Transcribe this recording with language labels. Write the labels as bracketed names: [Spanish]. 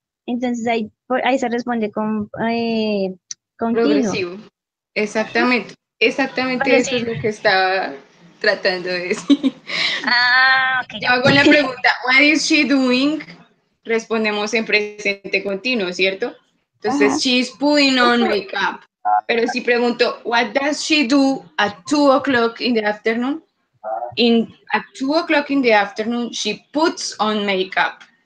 [Spanish] Entonces ahí se responde con continuo. Progresivo. Exactamente. Exactamente Pero eso sí, es lo que estaba tratando de decir. ok, Yo ya. hago la pregunta, [English] what is she doing? [Spanish] Respondemos en presente continuo, ¿cierto? Entonces, Ajá. [English] she's putting on makeup. [Spanish] Pero si pregunto, [English] what does she do at 2 o'clock in the afternoon? At 2 o'clock in the afternoon, she puts on makeup.